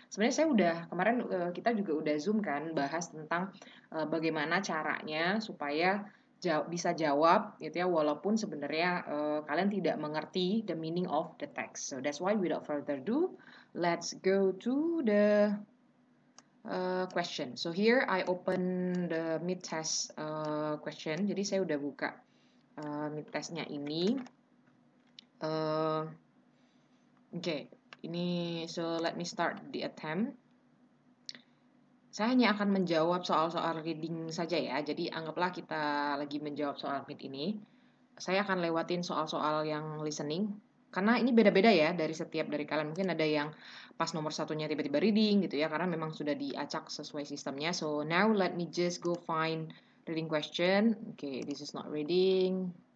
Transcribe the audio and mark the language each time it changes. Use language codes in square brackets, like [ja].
[id] Sebenarnya saya udah kemarin kita juga udah zoom kan bahas tentang bagaimana caranya supaya bisa jawab gitu ya, walaupun sebenarnya kalian tidak mengerti [en] the meaning of the text. So that's why without further ado, let's go to the question. So here I open the mid test question. [id] Jadi saya udah buka mid testnya ini. [en] Okay, ini so let me start the attempt. [id] Saya hanya akan menjawab soal-soal reading saja ya. Jadi anggaplah kita lagi menjawab soal mid ini. Saya akan lewatin soal-soal yang listening. Karena ini beda-beda ya dari setiap dari kalian. Mungkin ada yang pas nomor satunya tiba-tiba reading gitu ya. Karena memang sudah diacak sesuai sistemnya. [en] So now let me just go find reading question. Okay, this is not reading.